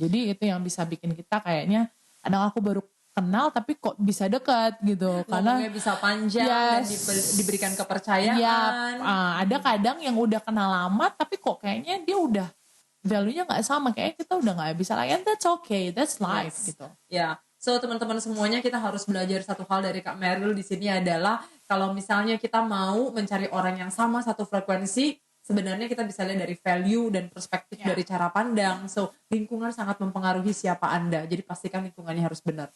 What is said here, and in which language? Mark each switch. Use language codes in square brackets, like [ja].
[id] Jadi itu yang bisa bikin kita kayaknya, kadang aku baru kenal tapi kok bisa dekat gitu, karena bisa panjang dan diberikan kepercayaan. Ada kadang yang udah kenal lama tapi kok kayaknya dia udah value-nya nggak sama, kayaknya kita udah nggak bisa lagi. [en] And that's okay, that's life gitu. [id] So teman-teman semuanya, kita harus belajar satu hal dari Kak Meryl di sini adalah kalau misalnya kita mau mencari orang yang sama satu frekuensi, sebenarnya kita bisa lihat dari value dan perspektif dari cara pandang. So lingkungan sangat mempengaruhi siapa Anda. Jadi pastikan lingkungannya harus benar.